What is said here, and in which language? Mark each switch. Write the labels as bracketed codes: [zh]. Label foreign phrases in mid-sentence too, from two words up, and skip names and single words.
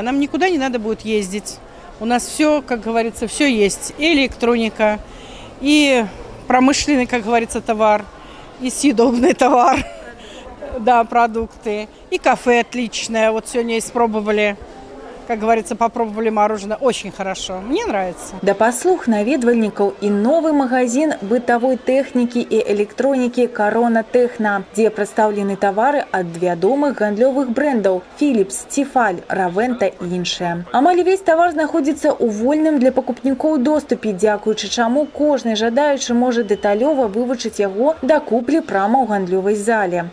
[ru] Нам никуда не надо будет ездить. У нас все, как говорится, все есть. И электроника, и промышленный, как говорится, товар, и съедобный товар, да, продукты. И кафе отличное. Вот сегодня испробовали. как говорится, попробовали мороженое. Очень хорошо. Мне нравится. [be] Да паслуг наведвальнікаў і новы магазин бытавой тэхнікі і электронікі «Корона Техно», дзе прадстаўлены тавары ад вядомых гандлёвых брэндаў «Philips», «Тефаль», «Равента» і іншыя. Амаль увесь тавар знаходзіцца ў вольным для пакупнікоў доступе, дзякуючы чаму кожны жадаючы можа дэталёва вывучыць яго да куплі прама ў гандлёвай зале.